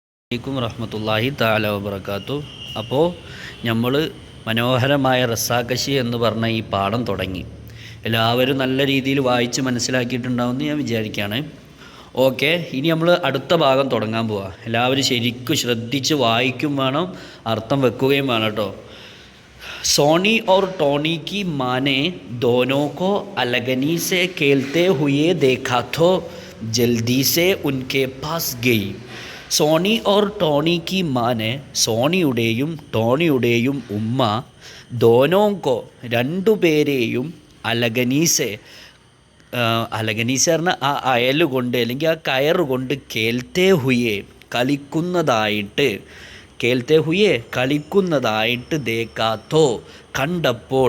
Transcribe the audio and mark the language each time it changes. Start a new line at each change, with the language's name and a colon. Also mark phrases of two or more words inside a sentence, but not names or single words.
Arabic: عليكم رحمة الله تعالى وبركاته.
Malayalam: അപ്പോൾ നമ്മൾ മനോഹരമായ റസാഖശി എന്ന് പറഞ്ഞ ഈ പാഠം തുടങ്ങി. എല്ലാവരും നല്ല രീതിയിൽ വായിച്ച് മനസ്സിലാക്കിയിട്ടുണ്ടാവുമെന്ന് ഞാൻ വിചാരിക്കുകയാണ്. ഓക്കെ, ഇനി നമ്മൾ അടുത്ത ഭാഗം തുടങ്ങാൻ പോവാം. എല്ലാവരും ശരിക്കും ശ്രദ്ധിച്ച് വായിക്കും വേണം, അർത്ഥം വെക്കുകയും വേണം കേട്ടോ.
Hindi: सोनी और टोनी की माँ ने दोनों को अलगनी से खेलते हुए देखा तो जल्दी से उनके पास गई. सोनी और टोनी की माँ ने,
Malayalam: സോണിയുടെയും ടോണിയുടെയും ഉമ്മ, ദോനോങ്കോ രണ്ടുപേരെയും അലഗനീസെ, അലഗനീസ പറഞ്ഞാൽ ആ അയൽ കൊണ്ട് അല്ലെങ്കിൽ ആ കയറുകൊണ്ട്
Hindi: खेलते हुए
Malayalam: കളിക്കുന്നതായിട്ട്,
Hindi: खेलते हुए
Malayalam: കളിക്കുന്നതായിട്ട് ദേക്കാത്തോ കണ്ടപ്പോൾ.